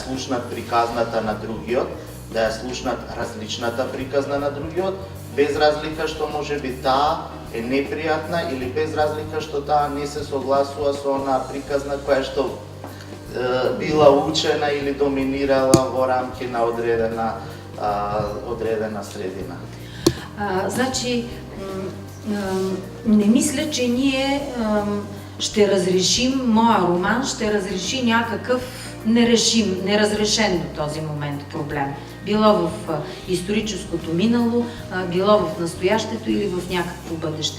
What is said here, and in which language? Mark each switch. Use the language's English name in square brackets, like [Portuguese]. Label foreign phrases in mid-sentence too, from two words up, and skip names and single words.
[Macedonian] слушнат приказната на другиот, да ја слушнат различната приказна на другиот, без разлика што може би таа е непријатна или без разлика што таа не се согласува со онаа приказна која што била учена или доминирала во рамки на одредена средина. Значи, [Bulgarian] не мисля, че ние ще разрешим, моя роман ще разреши някакъв неразрешен до този момент проблем. Било в историческото минало, било в настоящето или в някакво бъдеще.